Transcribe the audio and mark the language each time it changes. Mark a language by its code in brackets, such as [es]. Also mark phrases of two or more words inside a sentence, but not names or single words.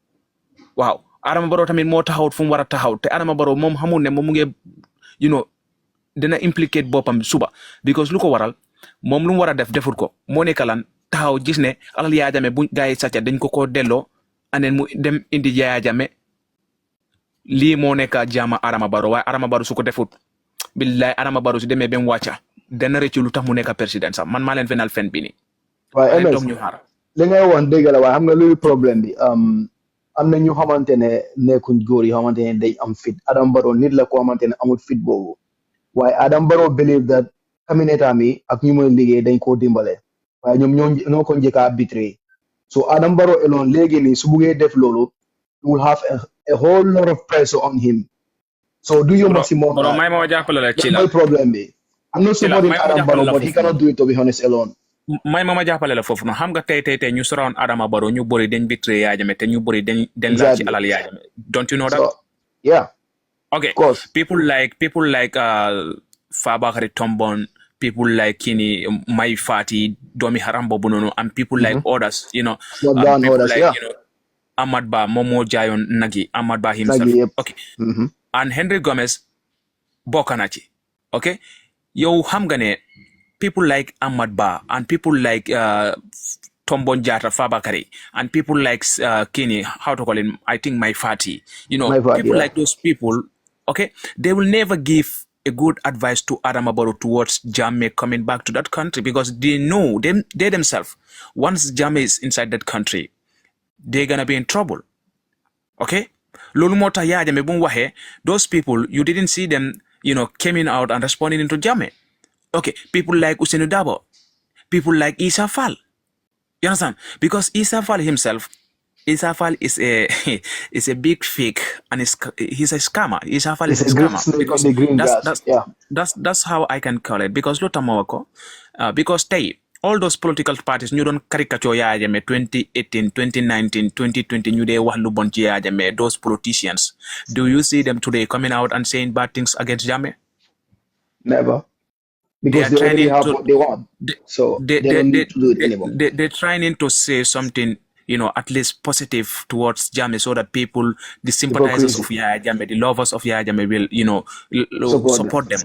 [wo] waaw Adama Barrow tamit moo taxawut fu mu war a taxaw te Adama Barrow moom xamul ne moom mu ngi dina implicate boppam suba because lu ko waral moom lu mu war a def defut ko moo nekk lan taxaw gis ne alal Yaya Jammeh bu gaa yi sàcca dañ ko delloo aneen mu dem indi Yaya Jammeh lii moo nekk jaama Adama Barrow waaye Adama Barrow su ko defut billahi Adama Barrow su demee ba mu wàcca dana rëccu lu tax mu nekk président sax man maa leen fenal fen bi nii. waaye MS li ngay wax dëgg la waaye xam nga luy problème bi am na ñu xamante ne nekkuñ góor yi xamante ne day am fit Adama Barrow nit la ko xamante ne amul fit boobu waaye Adama Barrow [en] believe that cabinet [wo] yi ak ñu muy liggéey dañ koo dimbale waaye ñoom ñoo ko njëkk a arbitré so Adama Barrow alone léegi nii su buggee def loolu [en] will have a whole lot of pressure on him so do you must [wo] moom may ma jàppale la ci la mooy problème bi [en] I'm not supporting Adama Barrow but he cannot do it to be honest alone [wo] may ma jàppale la foofu noonu xam nga tey ñu surround Adama Barrow ñu bëri dañ bitré Yaya Jammeh te ñu bëri dañ laal ci alal Yaya Jammeh [en] don't you know that yeah okay of course people like Fabakary Tombong people like Kini Mai Fati Domi Haram [wo] boobu noonu [en] and people like others you know people like you know Ahmad Bah Momo Jayon Nagi Ahmad Bah himself okay and Henry Gomez [wo] bokk na ci [en] okay [wo] yow xam nga ne [en] people like Ahmad Bah and people like Tombong Jatta Fabakary and people like Kini how to call him I think Mai Fati you know people like those people okay they will never give a good advice to Adama Barrow towards Jammeh coming back to that country because they know they themselves once Jammeh is inside that country they're gonna be in trouble okay [wo] lolu moo tax Yaya Jammeh bu mu waxee [en] those people you didn't see them you know coming out and responding into Jammeh okay people like Ousainou Darboe people like Essa Faal you understand because Essa Faal himself Essa Faal is a big fake and he's a scammer. Essa Faal is a scammer because that's how I can call it because because all those political parties [wo] ñu doon caricature Yaya Jammeh 2018 2019 2020 ñu dee wax lu bon ci Yaya Jammeh [en] those politicians do you see them today coming out and saying bad things against Jammeh? Never. Because they already have what they want. So they don't need to do it anymore. They're trying to say something you know, at least positive towards Jammeh so that people, the sympathizers of Yaya Jammeh, the lovers of Yaya Jammeh will, you know, support them.